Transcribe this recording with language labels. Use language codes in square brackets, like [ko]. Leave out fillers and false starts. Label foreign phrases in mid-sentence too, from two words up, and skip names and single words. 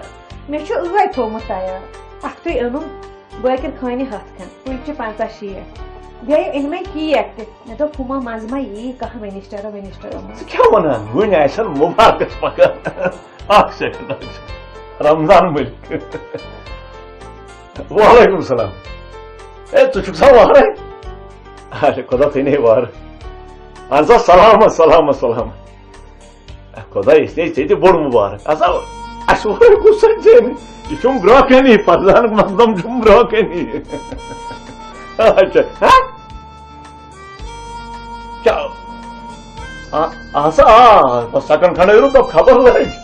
[ks] مےٚ چھُ ٲدۍ تھوٚومُت تیار اکھتُے أنُم بٲکر خانہِ 100 کھنڈ کُلۍ چھِ 50-60 بیٚیہِ أنۍ مےٚ کیک تہِ مےٚ دوٚپ ہُما منٛزٕ ما یی کانٛہہ مِنِسٹر منٛز ژٕ کیٛاہ ونان وٕنۍ آسن مُبارکس پکان اکھ سیکنڈ رمضان ملک [ar] وعلیکم السلام [ks] اے ژٕ چھُکھ سا وارے اچھا خدا تھٲینے وار اہن سا سلامت سلامت سلامت خدا [ur] اس لیے [ks] ژےٚ تہِ بوٚڑ مُبارک ہسا اسہِ ووٚن کُس ژےٚ یہ چھُم برٛونٛہہ کَنی پردانُک مقدم چھُم برٛونٛہہ کَنی اچھا ہسا آ سیکنڈ کھنڈ روٗد خبر لٔج